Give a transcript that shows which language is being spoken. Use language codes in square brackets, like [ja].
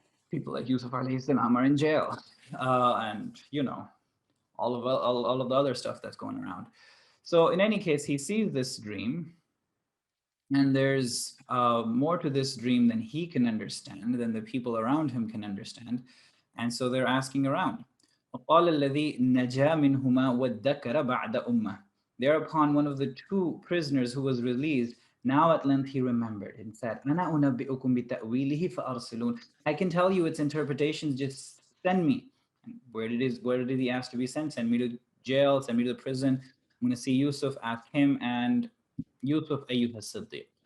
[en] People like Yousuf alayhi salam are in jail, and all of the other stuff that's going around. So in any case, he sees this dream, and there's more to this dream than he can understand, than the people around him can understand, and so they're asking around. [ar] وقال الذي نجا منهما وادكر بعد أمة. [en] Thereupon one of the two prisoners who was released, now at length he remembered and said, [ar] أنا أنبئكم بتأويله فأرسلون. [en] I can tell you its interpretations, just send me. And where did he ask to be sent? Send me to jail, send me to the prison. I'm going to see Yusuf, ask him, and Yusuf ayyuha Siddiq.